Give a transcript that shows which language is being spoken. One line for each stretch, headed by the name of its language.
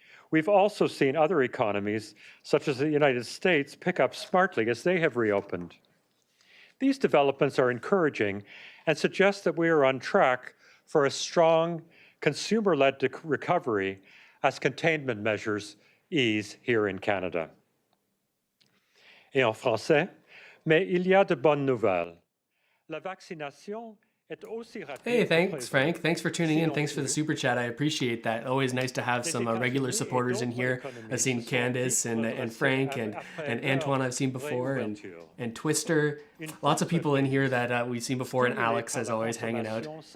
English: We've also seen other economies, such as the United States, pick up smartly as they have reopened. These developments are encouraging and suggest that we are on track for a strong consumer-led recovery as containment measures ease here in Canada.
French: Et en français, mais il y a de bonnes nouvelles. La vaccination.
English: Hey, thanks, Frank. Thanks for tuning in. Thanks for the super chat. I appreciate that. Always nice to have some regular supporters in here. I've seen Candace and Frank and Antoine I've seen before, and Twister. Lots of people in here that we've seen before, and Alex, as always, hanging out.